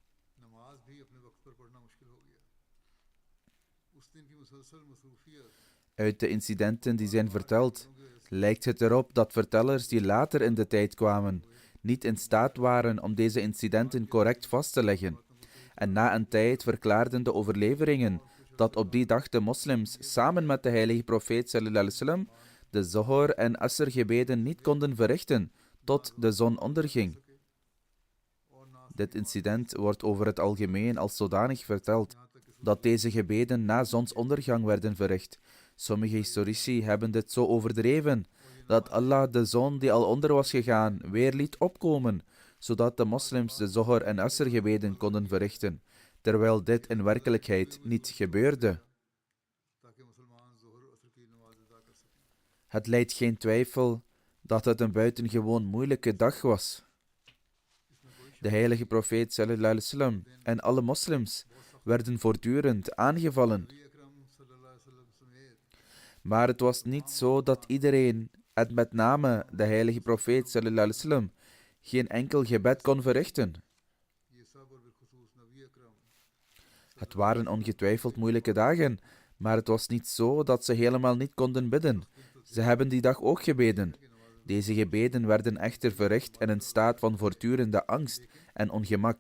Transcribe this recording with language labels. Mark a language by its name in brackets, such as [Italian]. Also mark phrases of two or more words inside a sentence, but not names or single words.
[Dutch] Uit de incidenten die zijn verteld, lijkt het erop dat vertellers die later in de tijd kwamen, niet in staat waren om deze incidenten correct vast te leggen. En na een tijd verklaarden de overleveringen dat op die dag de moslims samen met de heilige profeet [Arabic] صلى الله عليه وسلم [Dutch] de Zohar en Asr gebeden niet konden verrichten tot de zon onderging. Dit incident wordt over het algemeen als zodanig verteld dat deze gebeden na zonsondergang werden verricht. Sommige historici hebben dit zo overdreven dat Allah de zon die al onder was gegaan weer liet opkomen, zodat de moslims de Zohar en Asr gebeden konden verrichten, terwijl dit in werkelijkheid niet gebeurde. Het lijdt geen twijfel dat het een buitengewoon moeilijke dag was. De heilige profeet [Arabic] صلى الله عليه وسلم [Dutch] en alle moslims werden voortdurend aangevallen. Maar het was niet zo dat iedereen, en met name de heilige profeet [Arabic] صلى الله عليه وسلم, [Dutch] geen enkel gebed kon verrichten. Het waren ongetwijfeld moeilijke dagen, maar het was niet zo dat ze helemaal niet konden bidden. Ze hebben die dag ook gebeden. Deze gebeden werden echter verricht in een staat van voortdurende angst en ongemak.